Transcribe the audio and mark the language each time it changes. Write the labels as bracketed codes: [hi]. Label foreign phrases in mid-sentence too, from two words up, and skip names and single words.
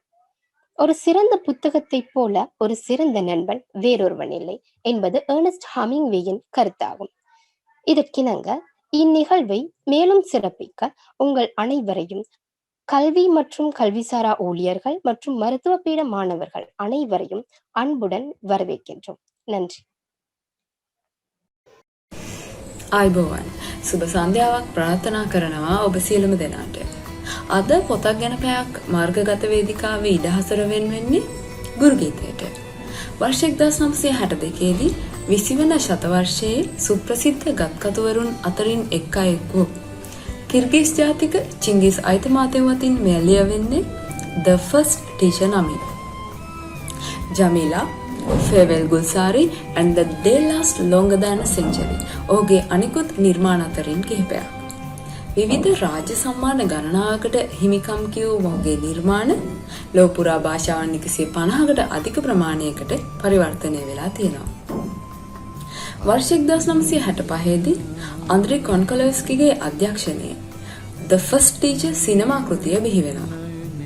[ta] ஒரு சிறந்த புத்தகத்தை போல ஒரு சிறந்த நண்பன் வேறொருவன் இல்லை என்பது ஏர்னஸ்ட் ஹமிங்வேயின் கருத்தாகும். இதற்கிணங்க இந்நிகழ்வை மேலும் சிறப்பிக்க உங்கள் அனைவரையும் கல்வி மற்றும் கல்விசாரா ஊழியர்கள் மற்றும் மருத்துவ பீட மாணவர்கள் அனைவரையும் அன்புடன் வரவேற்கின்றோம். நன்றி. [si] ආයිබෝවන් සුබ සන්ධ්‍යාවක් ප්‍රාර්ථනා කරනවා ඔබ සියලුම දෙනාට. අද පොතක් ගැන පැයක් මාර්ගගත වේදිකාවේ ඉඩහසර වෙන්නේ ගුරු ගීතයට. වර්ෂ 1962 දී 20 වන ශතවර්ෂයේ සුප්‍රසිද්ධ ගත්කතුවරුන් අතරින් එක් අයෙක් වූ කිර්ගිස් ජාතික චිංගිස් අයිතමාතෙව් අතින් මෙය ලියවෙන්නේ The First Teacher නමින්. ජමීලා Farewell Gulsari and the Day Last Longer Than a Century ඔහුගේ අනිකුත් නිර්මාණ අතරින් කිහිපයක්. විවිධ රාජ්‍ය සම්මාන ගණනාවකට හිමිකම් කියූ ඔහුගේ නිර්මාණ ලෝපුරා භාෂාවන් 150කට අධික ප්‍රමාණයකට පරිවර්තනය වෙලා තියෙනවා. වර්ෂ 1965 දී අන්ද්‍රේ කොන්කොලොව්ස්කිගේ අධ්‍යක්ෂණයේ The First Teacher සිනමා කෘතිය බිහි වෙනවා.